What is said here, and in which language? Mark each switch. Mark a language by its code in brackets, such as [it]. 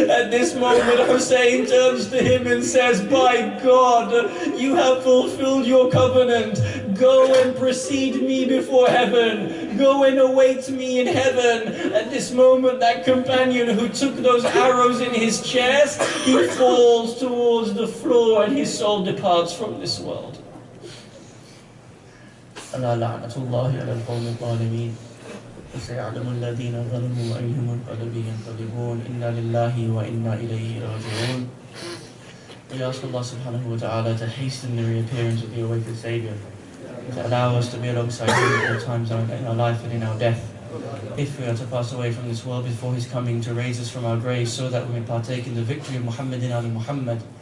[en] At this moment, Hussein turns to him and says, "By God, you have fulfilled your covenant. Go and precede me before heaven. Go and await me in heaven." At this moment, that companion who took those arrows in his chest, he falls towards the floor and his soul departs from this world. [ar] ألا لعنة الله على القوم الظالمين وسيعلم الذين ظلموا أيهم القلب ينقلبون إنا لله وإنا إليه راجعون. [en] We ask Allah [ar] subhanahu wa ta'ala [en] to hasten the reappearance of the awaited Saviour, to allow us to be alongside Him at all times in our life and in our death. If we are to pass away from this world before His coming, to raise us from our graves so that we may partake in the victory of Muhammad and Ali Muhammad.